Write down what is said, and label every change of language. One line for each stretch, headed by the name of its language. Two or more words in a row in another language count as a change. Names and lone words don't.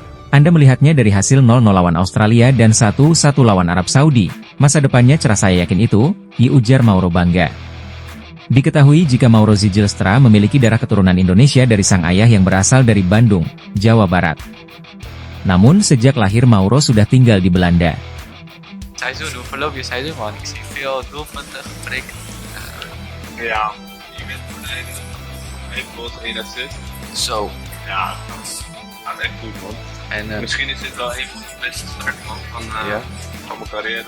Indonesian: Anda melihatnya dari hasil 0-0 lawan Australia dan 1-1 lawan Arab Saudi. Masa depannya cerah, saya yakin itu, ujar Mauro bangga. Diketahui jika Mauro Zijlstra memiliki darah keturunan Indonesia dari sang ayah yang berasal dari Bandung, Jawa Barat. Namun sejak lahir Mauro sudah tinggal di Belanda.
Dutch: Seizoen, hoe verloop je seizoen man? Ik zie veel doelpunten geprikt. Ja, je bent voor de ene 1 goal, 1 assist. Zo. Ja, dat gaat echt goed man. En Misschien is dit wel een van de beste starten man, van mijn carrière.